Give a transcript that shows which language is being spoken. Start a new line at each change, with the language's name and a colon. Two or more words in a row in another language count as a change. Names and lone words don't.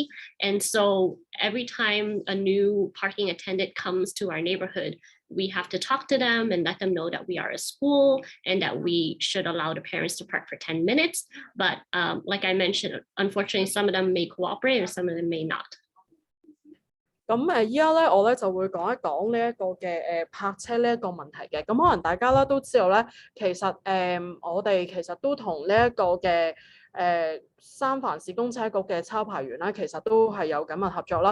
English: And so every time a new parking attendant comes to our neighborhood, we have to talk to them and let them know that we are a school and that we should allow the parents to park for 10 minutes. But like I mentioned, unfortunately, some of them may cooperate and some of them may not.
Cantonese: 咁依家咧，我咧就會講一講呢一個嘅泊車呢一個問題嘅。咁可能大家咧都知道咧，其實我哋其實都同呢一個嘅三藩市公車局嘅抄牌員咧，其實都係有緊密合作啦。